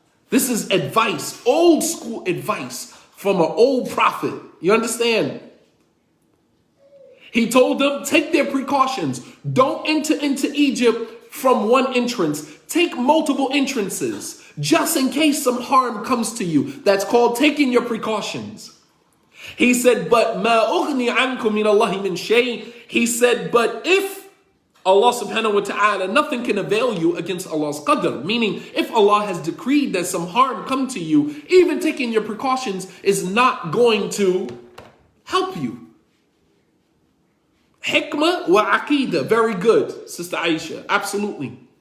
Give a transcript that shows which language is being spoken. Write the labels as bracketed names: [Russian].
[English] This is advice, old school advice from an old prophet. You understand? He told them, take their precautions. Don't enter into Egypt from one entrance. Take multiple entrances, just in case some harm comes to you. That's called taking your precautions. He said, but [Arabic] مَا أُغْنِي عَنْكُم مِّنَ اللَّهِ مِنْ شَيْءٍ. [English] He said, but if Allah subhanahu wa ta'ala, nothing can avail you against Allah's qadr. Meaning, if Allah has decreed that some harm come to you, even taking your precautions is not going to help you. Hikmah wa aqidah. Very good, Sister Aisha. Absolutely.